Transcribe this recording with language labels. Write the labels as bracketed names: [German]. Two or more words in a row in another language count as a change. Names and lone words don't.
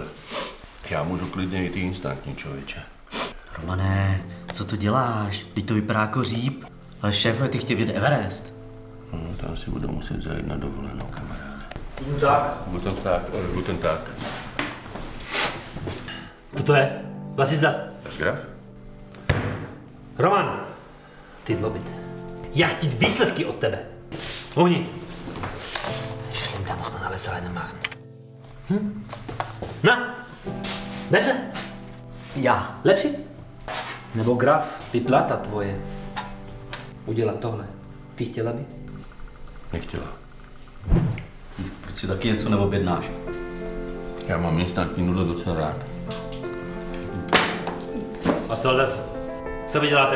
[Czech] Já můžu klidně i ty instantní, člověče. Romane, co to děláš? Teď to vypadá jako říp. Ale šéfe, ty chtěl vidět Everest. No, tam si budu muset zajít na dovolenou, kamaráde. [German] Guten Tag. [Czech] Co to je? [German] Was ist das? Das Graf? [Czech] Roman, ty zlobice. Já chtít výsledky od tebe. Ohni. [German] Schlimm, da muss man alles alleine machen. Na, besser? [Czech] Já. Lepší? Nebo Graf, vyplata tvoje. Udělat tohle. Ty chtěla by? Nechtěla. Proč si taky něco neobjednáš? Já mám instantní nudle docela rád. A co das? Co vy děláte?